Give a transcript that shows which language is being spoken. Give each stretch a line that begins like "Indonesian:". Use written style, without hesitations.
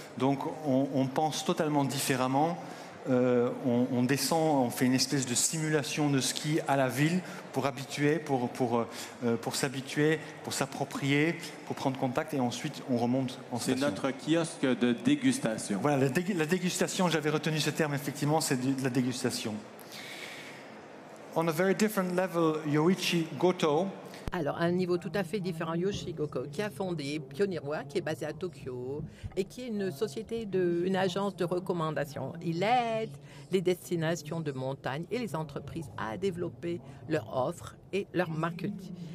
French: Donc, on pense totalement différemment. On descend, on fait une espèce de simulation de ski à la ville pour habituer, pour s'habituer, pour s'approprier, pour prendre contact et ensuite on remonte en station. C'est notre kiosque de dégustation. Voilà, la dégustation, j'avais retenu ce terme, effectivement, c'est de la dégustation.
English: On a very different level, Yoichi Goto.
French: Alors, à un niveau tout à fait différent, Yoichi Goto, qui a fondé Pioneerwa, qui est basé à Tokyo, et qui est une agence de recommandation. Il aide les destinations de montagne et les entreprises à développer leur offre et leur marketing.